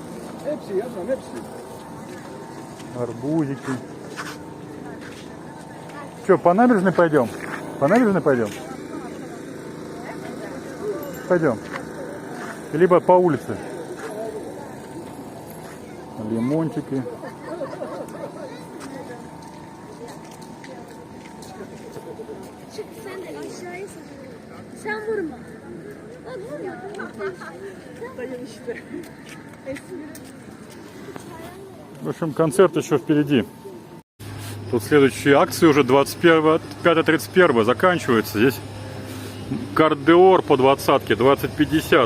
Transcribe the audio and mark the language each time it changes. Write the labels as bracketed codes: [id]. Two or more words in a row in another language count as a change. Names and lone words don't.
[ru] Арбузики. Что, по набережной пойдем? По набережной пойдем? Пойдем. Либо по улице. Лимончики. [tr] Sen vurma. Bak vurma. [ru] В общем, концерт еще впереди. Тут следующие акции уже 25-31 заканчиваются. Здесь Кардеор по 20-ке, 20,50.